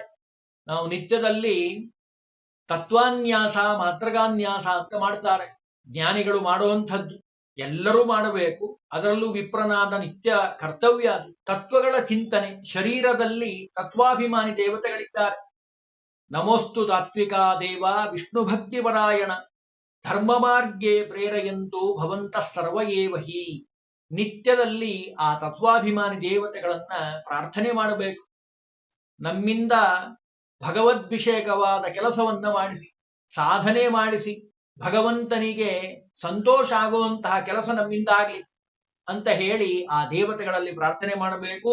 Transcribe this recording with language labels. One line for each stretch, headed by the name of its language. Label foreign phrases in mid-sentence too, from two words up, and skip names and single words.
Kannada: ನಾವು ನಿತ್ಯದಲ್ಲಿ ತತ್ವಾನ್ಯಾಸ, ಮಾತ್ರಗಾನ್ಯಾಸ ಅಂತ ಮಾಡ್ತಾರೆ. ಜ್ಞಾನಿಗಳು ಮಾಡುವಂಥದ್ದು ಎಲ್ಲರೂ ಮಾಡಬೇಕು. ಅದರಲ್ಲೂ ವಿಪ್ರನಾದ ನಿತ್ಯ ಕರ್ತವ್ಯ ಅದು. ತತ್ವಗಳ ಚಿಂತನೆ. ಶರೀರದಲ್ಲಿ ತತ್ವಾಭಿಮಾನಿ ದೇವತೆಗಳಿದ್ದಾರೆ.
Sanskrit: ನಮೋಸ್ತು ತಾತ್ವಿಕಾ ದೇವ ವಿಷ್ಣು ಭಕ್ತಿ ಪರಾಯಣ ಧರ್ಮ ಮಾರ್ಗೇ ಪ್ರೇರೆಯಂತು ಭವಂತ ಸರ್ವ ಏವ ಹಿ.
Kannada: ನಿತ್ಯದಲ್ಲಿ ಆ ತತ್ವಾಭಿಮಾನಿ ದೇವತೆಗಳನ್ನ ಪ್ರಾರ್ಥನೆ ಮಾಡಬೇಕು. ನಮ್ಮಿಂದ ಭಗವದ್ಭಿಷೇಕವಾದ ಕೆಲಸವನ್ನ ಮಾಡಿಸಿ, ಸಾಧನೆ ಮಾಡಿಸಿ, ಭಗವಂತನಿಗೆ ಸಂತೋಷ ಆಗುವಂತಹ ಕೆಲಸ ನಮ್ಮಿಂದ ಆಗಲಿ ಅಂತ ಹೇಳಿ ಆ ದೇವತೆಗಳಲ್ಲಿ ಪ್ರಾರ್ಥನೆ ಮಾಡಬೇಕು.